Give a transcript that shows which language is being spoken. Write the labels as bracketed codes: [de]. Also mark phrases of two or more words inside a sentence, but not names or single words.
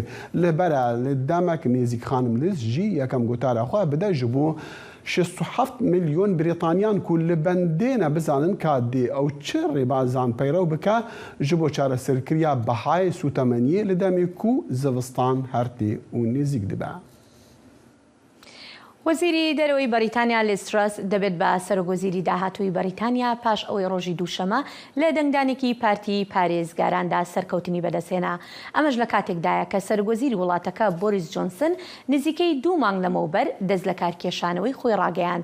[ku] Li bera li demek nêzik Xanim Liz jî yekem gotara xwe bide ji bo 67 milyon Brîtanyan ku li bendêne bizanin ka dê ew çi rêbazan peyrew bike ji bo çareserkiriya bihayê sûtemeniyê li demê ku zivistan her tê û nêzik dibe. [ckb] وەزیری دەرەوەی بەریتانیا لیز ترەس دەبێت بە سەرۆکوەزیری داهاتووی بەریتانیا پاش ئەوەی ڕۆژی دووشەمە لە دەنگدانێکی پارتی پارێزگاراندا سەرکەوتنی بەدەستێنا. ئەمەش لە کاتێکدایە کە سەرۆکوەزیری وڵاتەکە بۆریس جۆنسن نزیکەی 2 مانگ لەمەوبەر دەست لە کارکێشانەوەی خۆی ڕاگەیاند.